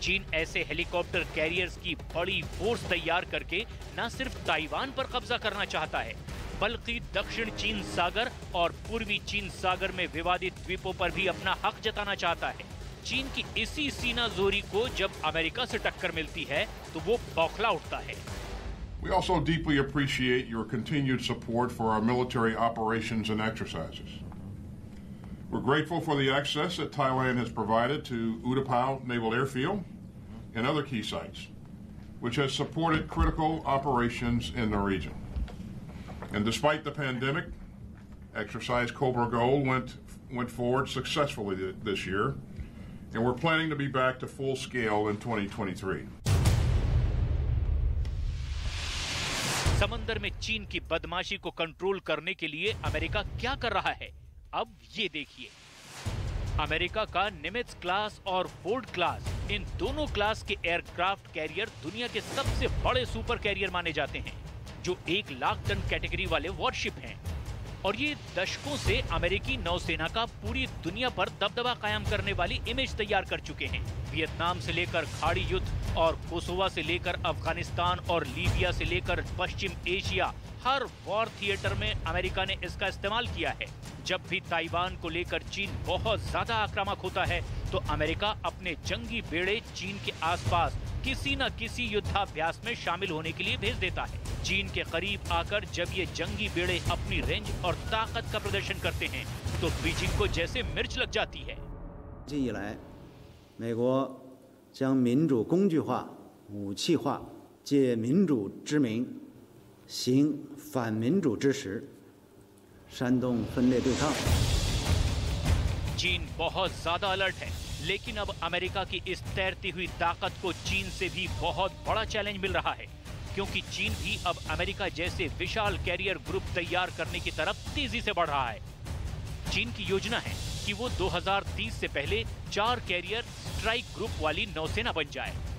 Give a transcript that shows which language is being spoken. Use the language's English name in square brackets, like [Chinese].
[Hindi] चीन ऐसे helicopter carriers की बड़ी फोर्स तैयार करके न सिर्फ ताइवान पर कब्जा करना चाहता है, बल्कि दक्षिण चीन सागर और पूर्वी चीन सागर में विवादित द्वीपों पर भी अपना हक जताना चाहता है। चीन की इसी सीनाजोरी को जब अमेरिका से टक्कर मिलती है तो वो बौखला उठता है। [English] We also deeply appreciate your continued support for our military operations and exercises. We're grateful for the access that Thailand has provided to Utapao Naval Airfield and other key sites, which has supported critical operations in the region. And despite the pandemic, Exercise Cobra Gold went forward successfully this year, and we're planning to be back to full scale in 2023. [Hindi] समंदर में चीन की बदमाशी को control करने के लिए America क्या कर रहा है, अब ये देखिए। अमेरिका का निमित्ज क्लास और फोर्ड क्लास, इन दोनों क्लास के एयरक्राफ्ट कैरियर दुनिया के सबसे बड़े सुपर कैरियर माने जाते हैं, जो 1 लाख टन कैटेगरी वाले वॉरशिप हैं। और ये दशकों से अमेरिकी नौसेना का पूरी दुनिया पर दबदबा कायम करने वाली इमेज तैयार कर चुके हैं। वियतनाम से लेकर खाड़ी युद्ध और कोसोवा से लेकर अफगानिस्तान और लीबिया से लेकर पश्चिम एशिया, हर वॉर थिएटर में अमेरिका ने इसका इस्तेमाल किया है। जब भी ताइवान को लेकर चीन बहुत ज्यादा आक्रामक होता है तो अमेरिका अपने जंगी बेड़े चीन के आसपास किसी न किसी युद्धाभ्यास में शामिल होने के लिए भेज देता है। चीन के करीब आकर जब ये जंगी बेड़े अपनी रेंज और ताकत का प्रदर्शन करते हैं तो बीजिंग को जैसे मिर्च लग जाती है। [Chinese] 近以来，美国将民主工具化、武器化，借民主之名行反民主之实，煽动分裂对抗。 [Hindi] चीन बहुत ज्यादा अलर्ट है, लेकिन अब अमेरिका की इस तैरती हुई ताकत को चीन से भी बहुत बड़ा चैलेंज मिल रहा है, क्योंकि चीन भी अब अमेरिका जैसे विशाल कैरियर ग्रुप तैयार करने की तरफ तेजी से बढ़ रहा है। चीन की योजना है कि वो 2030 से पहले 4 कैरियर स्ट्राइक ग्रुप वाली नौसेना बन जाए।